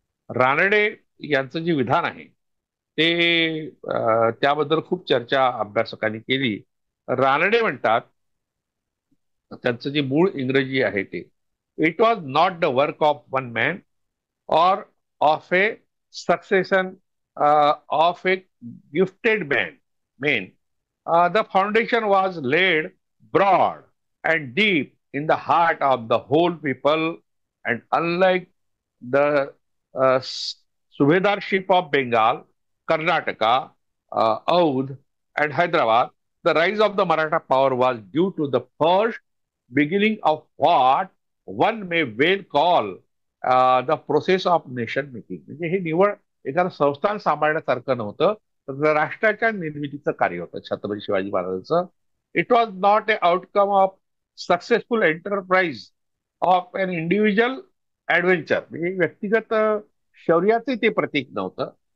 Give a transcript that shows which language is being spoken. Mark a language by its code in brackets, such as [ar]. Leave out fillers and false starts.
[mr] रानडे यांचं जे विधान आहे ते त्याबद्दल खूप चर्चा अभ्यासकांनी केली. रानडे म्हणतात, त्यांचं जे मूळ इंग्रजी आहे ते, [en] It was not the work of one man or of a succession of a gifted man. The foundation was laid broad and deep in the heart of the whole people, and unlike the Subedarship of Bengal, Karnataka, Oudh, and Hyderabad, the rise of the Maratha power was due to the first beginning of what one may well call the process of nation making. [mr] म्हणजे हे निवळ एखादं संस्थान सांभाळण्यासारखं नव्हतं, तर राष्ट्राच्या निर्मितीचं कार्य होतं छत्रपती शिवाजी महाराजांचं. [en] It was not a outcome of successful enterprise of an individual adventure. [mr] म्हणजे व्यक्तिगत शौर्याचे ते प्रतीक नव्हतं.